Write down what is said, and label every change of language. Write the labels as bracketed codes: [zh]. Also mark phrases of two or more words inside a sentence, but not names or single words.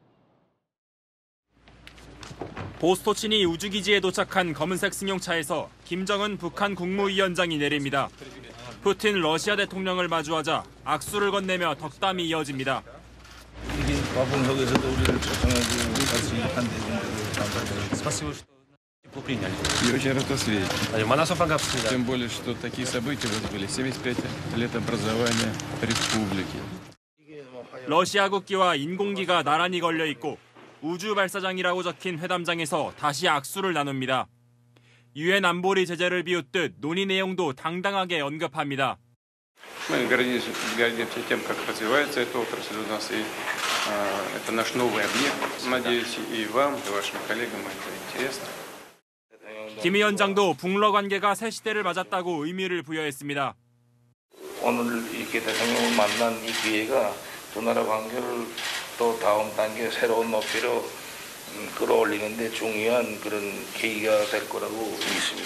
[ko] 보스토치니 우주기지에 도착한 검은색 승용차에서 김정은 북한 국무위원장이 내립니다. 푸틴 러시아 대통령을 마주하자 악수를 건네며 덕담이 이어집니다. 와봉석에서도 우리를 초청해주고 같이 한 대중들을 감사드립니다. [ru] И очень рад вас видеть. [ko] 만나서 반갑습니다. [ru] Тем более, что такие события у вас были 75 лет образования республики. [ko] 러시아 국기와 인공기가 나란히 걸려 있고 우주 발사장이라고 적힌 회담장에서 다시 악수를 나눕니다. 유엔 안보리 제재를 비웃듯 논의 내용도 당당하게 언급합니다. [ru] Мы гордимся тем, как развивается эта отрасль у нас, и это наш новый объект. Надеюсь, и вам, и вашим коллегам это интересно. [ko] 김 위원장도 북러 관계가 새 시대를 맞았다고 의미를 부여했습니다. 오늘 이렇게 대통령을 만난 이 기회가 두 나라 관계를 또 다음 단계 새로운 높이로 끌어올리는 데 중요한 그런 계기가 될 거라고 믿습니다.